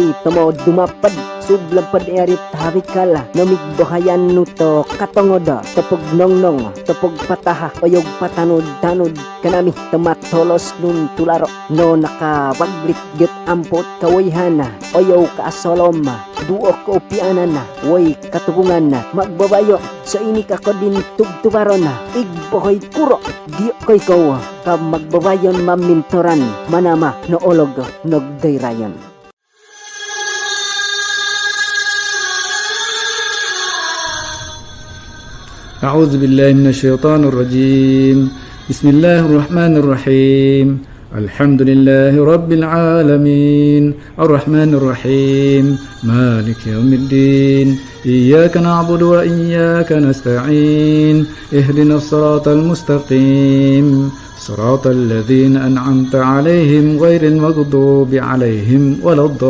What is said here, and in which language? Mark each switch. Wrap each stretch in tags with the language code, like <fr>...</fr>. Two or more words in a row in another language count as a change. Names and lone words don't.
<mbt>tumo dumapad, sublapad erit harikala, namigbohayan nuto katongoda, tupog nongnong, tupog pataha, oyog patanod-tanod, kanami tumatolos nun tularo, no nakawaglit gyut ampot kawayhana, oyaw kaasolom, duo ko upianan na, woy katubungan na, magbabayo, sa ini kako din tugtubaron na, igbohoy kuro, di ko'y ko, ka magbabayon mamintoran, manama no olog nogdayrayon.</mbt> <ar>أعوذ بالله من الشيطان الرجيم بسم الله الرحمن الرحيم الحمد لله رب العالمين الرحمن الرحيم مالك يوم الدين إياك نعبد وإياك نستعين اهدنا الصراط المستقيم صراط الذين أنعمت عليهم غير المغضوب عليهم ولا</ar>